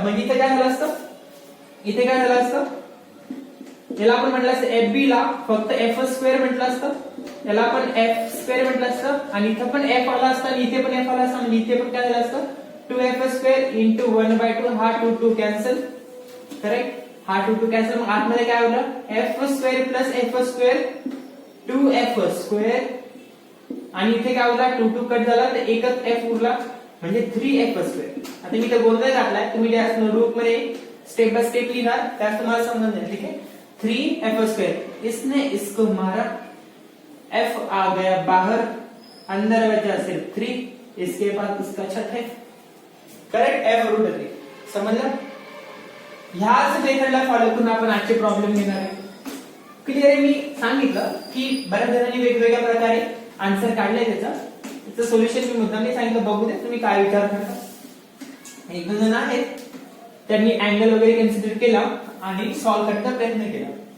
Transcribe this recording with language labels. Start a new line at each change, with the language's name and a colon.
Marathi: म्हणजे इथे काय झालं असतं, याला आपण म्हटलं असतं fb ला फक्त f² म्हटलं असतं, याला आपण f² म्हटलं असतं, आणि इथे पण f आला असता आणि इथे पण f आला असता, म्हणजे इथे पण काय झालं असतं, 2f² into 1/2, हा 2 कॅन्सल, करेक्ट, हा 2 कॅन्सल. मग आतमध्ये काय होतं, f² plus f² 2f² आणि इथे काय उरला 2 कट झाला तर एकच f उरला म्हणजे 3f². आता मी इथे गोंधळ घातलाय, तुम्ही त्या नोटबुक मध्ये स्टेप बाय स्टेप लिहिणार, त्यास तुम्हाला समजून जाईल.
Hindi: ठीक है, 3f². इसने इसको मारा, f आ गया बाहर, अंदर बचा सिर्फ 3, इसके पास उसका छत है.
Marathi: Correct, f√3. समजलं? ह्याच मेथडला फॉलो करून आपण आजचे प्रॉब्लेम घेणार आहे. क्लिअर आहे? मी सांगितलं की बऱ्याच जणांनी वेगवेगळ्या प्रकारे आन्सर काढले त्याचं सोल्युशन मी मुद्दाम नाही सांगितलं, बघू दे तुम्ही काय विचार करता. एक दोन जण आहेत त्यांनी अँगल वगैरे कन्सिडर केला आणि सॉल्व्ह करण्याचा प्रयत्न केला.